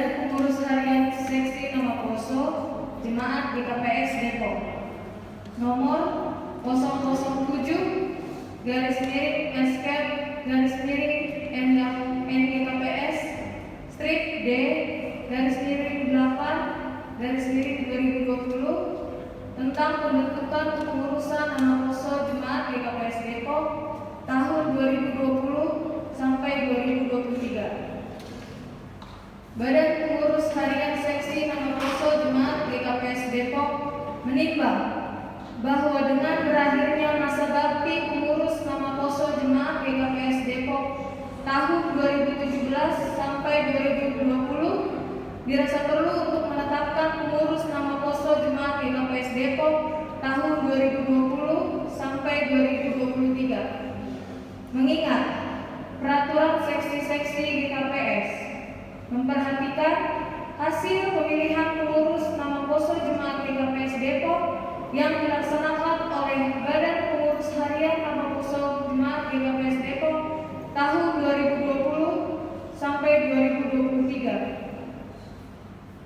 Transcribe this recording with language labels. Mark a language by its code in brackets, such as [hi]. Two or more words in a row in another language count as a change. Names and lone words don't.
[id] Pengurus Harian Seksi Nama Poso Jemaat GKPS Depok nomor 007-SK-NGKPS strip D-8-2020 tentang pembentukan kepengurusan Nama Poso Jemaat GKPS Depok tahun 2020 sampai 2023. Badan Pengurus Harian Seksi Nama Poso Jemaat GKPS Depok menimbang bahwa dengan berakhirnya masa bakti pengurus Nama Poso Jemaat GKPS Depok tahun 2017 sampai 2020 dirasa perlu untuk menetapkan pengurus Nama Poso Jemaat GKPS Depok tahun 2020 sampai 2023. Mengingat peraturan seksi-seksi GKPS memperhatikan hasil pemilihan pengurus Nama Poso Jemaat GKPS Depok yang dilaksanakan oleh Badan Pengurus Harian Nama Poso Jemaat GKPS Depok tahun 2020 sampai 2023.